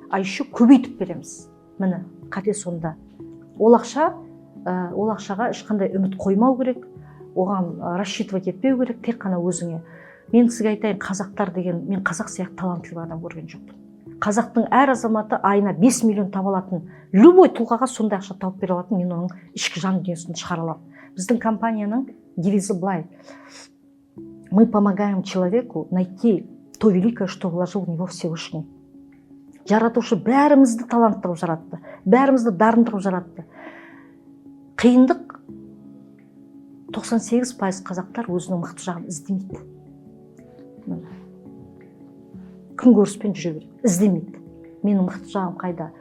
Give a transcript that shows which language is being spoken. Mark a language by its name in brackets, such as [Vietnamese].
[Russian] А еще [Kazakh] көбейтіп береміз. Міне, қате сонда. Ол ақшаға ешқандай үміт қоймау керек, оған рассчитывать етпеу керек, тек қана өзіңе. Мен сізге айтайын, қазақтар деген, мен қазақ сияқты талантлы адам көрген жоқпын. Қазақтың әр азаматы айына 5 миллион таба алатын, любой тұлғаға сондай ақша тауып бере алатын, мен оның ішкі жан дүниесін шығара аламын. Біздің компанияның девизі былай: [Russian] мы помогаем человеку найти то великое, что вложил в него Всевышний. [Kazakh] Жаратушы бәрімізді таланттырып жаратты, бәрімізді дарындырып жаратты. Қиындық 98% қазақтар өзінің мықты жағын іздемейді. Күн көріспен жүре береді, іздемейді. Менің мықты жағым қайда?